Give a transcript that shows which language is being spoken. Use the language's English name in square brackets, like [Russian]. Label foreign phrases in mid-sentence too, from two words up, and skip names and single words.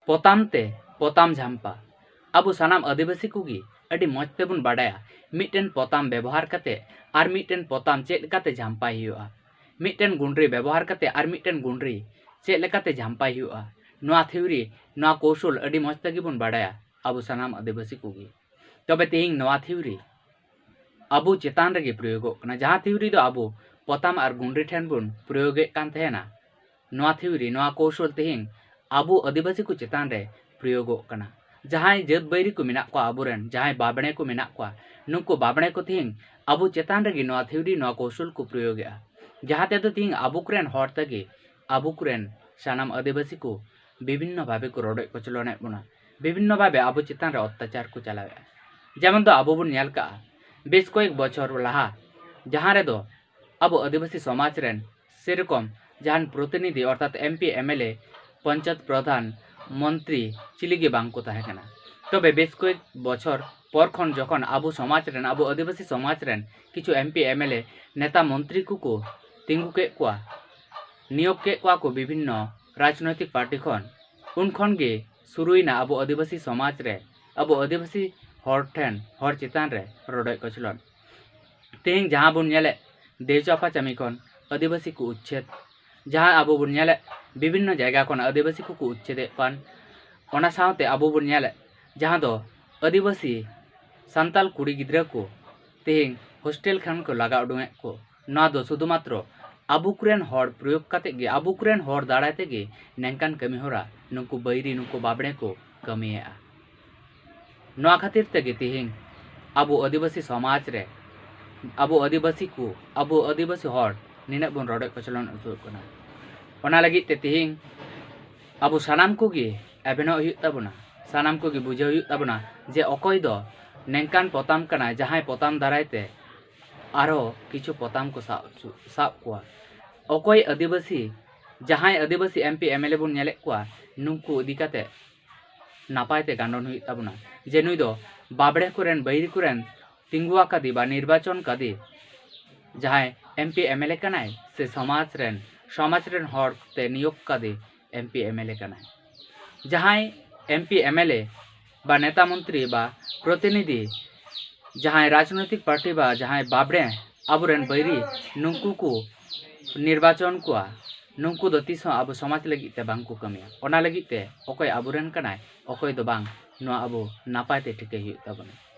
[Santali] पोतामते पोताम झाम्पा अब सानाम आदिवासी कोगी अडी मौज तेबुन बाडाया मिटन पोताम व्यवहार करते और मिटन पोताम चेक लेकाते झाम्पाई हुआ मिटन गुंडरी व्यवहार करते और मिटन गुंडरी चेक लेकाते झाम्पाई हुआ नोआ थ्योरी नोआ कौशल अडी मौज तेगिबुन बाडाया अब सानाम आदिवासी कोगी तबे तेहिंग नोआ थ्योरी अब चेतान रेगे प्रयोगोग कना जहाँ थ्योरी दो अब पोताम और गुंडरी ठेन बुन प्रयोगे कान तहेना नोआ थ्योरी नोआ कौशल तेहिंग अब आदिवासी को चेतान रे प्रयोगोग कना जहाँ जत बैरी को मेना को आबुरेन जहाँ बाबणे को मेना को नुको बाबणे को तेहिंग अब चेतान रेगे नोआ थ्योरी नोआ कौशल को प्रयोगे जहाँ ते तेहिंग अबुकरेन हर तेगे अबुकरेन सानाम आदिवासी को [Bangla] বিভিন্ন ভাবে [Santali] को रोडे कचलने बुना [Bangla] বিভিন্ন ভাবে [Santali] अब चेतान रे अत्याचार को चलावे जेमन दो अब बुन नेल का बेस कयेक बछर लाहा जहाँ रे दो अब आदिवासी समाज रेन सेरकम जहान प्रतिनिधि अर्थात एमपी एमएलए पंचायत प्रधान मंत्री चिलिगे बांग को ताहे कना तबे बेस कयेक बछर पर खन जखन अब समाज रेन अब आदिवासी समाज रेन किछु एमपी एमएलए नेता मंत्री को तिंगु के कोआ नियोग के कोआ को विभिन्न राजनैतिक पार्टी खन उन खन गे शुरुइना अब आदिवासी समाज रे अब आदिवासी हर ठेन हर चेतान रे रोडे कचलन तेहिंग जहाँ बुन नेले देवचापा चामी खन आदिवासी को उच्छेद जहाँ अब बुन नेले विभिन्न जायगा खन आदिवासी को उच्छेद पान ओना सावते अब बुन नेले जहाँ दो आदिवासी सांताल कुड़ी गिद्रा को तेहिंग हॉस्टेल खान को लगा उडुंगे को ना दो शुधुमात्र आबुकुरेन हर प्रयोग काते गे आबुकुरेन हर दाड़ाते गे नेंकान कमी होरा नुकु बैरी नुकु बाबणे को कमिया नोआ खातिर तेगे तेहिंग अब आदिवासी समाज रे अब आदिवासी को अब आदिवासी हर निना बन रोडे कचलन उचुक कना ओना लगी ते तेहिंग अब सानाम को गे एबेनो हुयुग ताबोना सानाम को गे बुझाव हुयुग ताबोना जे अकय दो नेंकान पोताम कना जहां पोताम दारायते आरो किछु पोताम को साब कोआ अकय आदिवासी जहां आदिवासी एमपी एमएलए बन नेले कोआ नुंकु इदिकाते नापायते गांडन हुयुग ताबोना जे नुई दो बाबड़े कुरेन बैरी कुरेन तिंगुआ कादी बा निर्वाचन कादी जहां एमपी एमएलए कनाय से समाज रेन हर ते नियोग कादी एमपी एमएलए कनाय जहां एमपी एमएलए बा नेता मंत्री बा प्रतिनिधि जहां राजनैतिक पार्टी बा जहां बाबड़े आबुरेन बैरी नुंकु को निर्वाचन कोआ नुंकु दो तीस अब समाज लगी ते बांग को कमिया ओना लगी ते अकय आबुरेन कनाय अकय दो बांग नोआ अब नापायते ठिके हुयुग ताबोना।